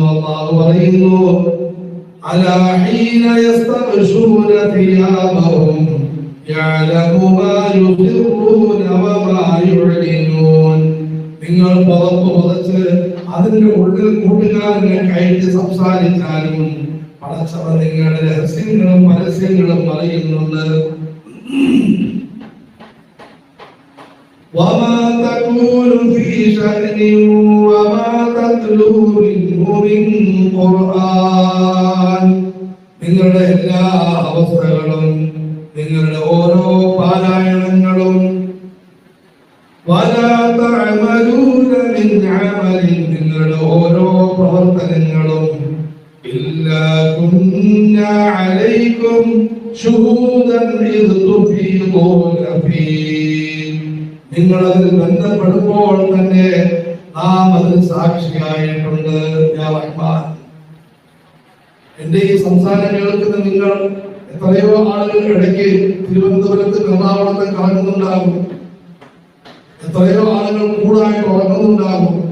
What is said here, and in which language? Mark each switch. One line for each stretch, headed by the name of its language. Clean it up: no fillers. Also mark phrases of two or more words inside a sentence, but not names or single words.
Malayalam: അല്ലാഹു പറയുന്നു,
Arabic: ألا حين يستغشون ثيابهم يعلم ما يسرون وما يعلنون.
Malayalam: നിങ്ങൾ പുതച്ച് അതിന്റെ ഉള്ളിൽ കൂട്ടുകാരനെ കയറ്റി സംസാരിച്ചാലും പടച്ചവൻ നിങ്ങളുടെ രഹസ്യങ്ങളും പരസ്യങ്ങളും അറിയുന്നുണ്ട്.
Arabic: وما تكون في شأن وما تتلو منه من قرآن.
Malayalam: നിങ്ങളുടെ എല്ലാ അവസ്ഥകളും നിങ്ങളുടെ ഓരോ പാരായണങ്ങളും
Arabic: ولا تعملون من عمل
Malayalam: നിങ്ങളുടെ ഓരോ പ്രവർത്തനങ്ങളും
Arabic: إلا كنا عليكم شهودا إذ تفيضون فيه.
Malayalam: നിങ്ങൾ അതിൽ ബന്ധപ്പെടുമ്പോൾ തന്നെ നാം അതിൽ സാക്ഷിയായിട്ടുണ്ട്.
Arabic: يا رحمن,
Malayalam: എന്റെ ഈ സംസാരം കേൾക്കുന്ന നിങ്ങൾ എത്രയോ ആളുകൾ ഇടയ്ക്ക് തിരുവനന്തപുരത്ത് എറണാകുളത്ത് കറങ്ങുന്നുണ്ടാകും. എത്രയോ ആളുകൾ കൂടായിട്ട് ഉറങ്ങുന്നുണ്ടാകും.